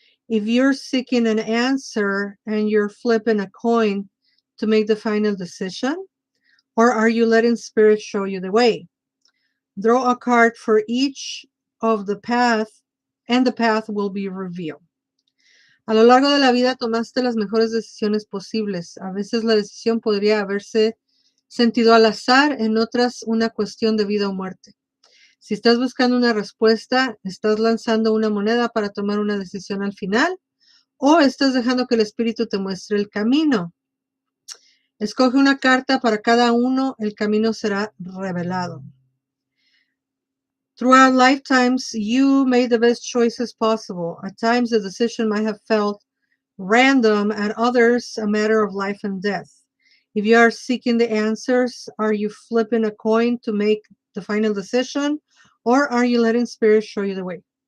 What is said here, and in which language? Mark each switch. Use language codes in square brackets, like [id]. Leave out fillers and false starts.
[en] If you're seeking an answer and you're flipping a coin to make the final decision, or are you letting spirit show you the way? Draw a card for each of the path, and the path will be revealed. [es] A lo largo de la vida tomaste las mejores decisiones posibles. A veces la decisión podría haberse sentido al azar, en otras una cuestión de vida o muerte. Si estás buscando una respuesta, estás lanzando una moneda para tomar una decisión al final, o estás dejando que el espíritu te muestre el camino. Escoge una carta para cada uno, el camino será revelado. [en] Throughout lifetimes, you made the best choices possible. At times, the decision might have felt random, at others, a matter of life and death. If you are seeking the answers, are you flipping a coin to make the final decision, or are you letting spirit show you the way?